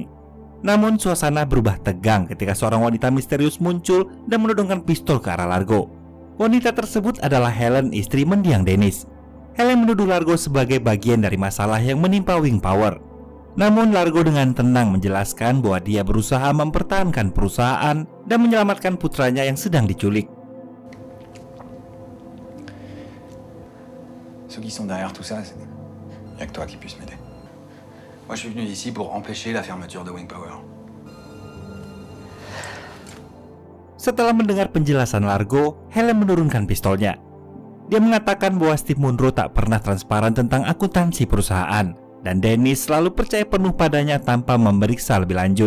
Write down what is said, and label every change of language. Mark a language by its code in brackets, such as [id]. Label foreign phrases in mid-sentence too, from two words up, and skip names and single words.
[id] Namun suasana berubah tegang ketika seorang wanita misterius muncul dan menodongkan pistol ke arah Largo. Wanita tersebut adalah Helen, istri mendiang Dennis. Helen menuduh Largo sebagai bagian dari masalah yang menimpa Wing Power. Namun Largo dengan tenang menjelaskan bahwa dia berusaha mempertahankan perusahaan dan menyelamatkan putranya yang sedang diculik. [fr] Ceux qui sont derrière tout ça, il n'y a que toi qui puisse m'aider. Moi, je suis venu ici pour empêcher la fermeture de Wing Power. [id] Setelah mendengar penjelasan Largo, Helen menurunkan pistolnya. Dia mengatakan bahwa Steve Munro tak pernah transparan tentang akuntansi perusahaan, dan Dennis selalu percaya penuh padanya tanpa memeriksa lebih lanjut.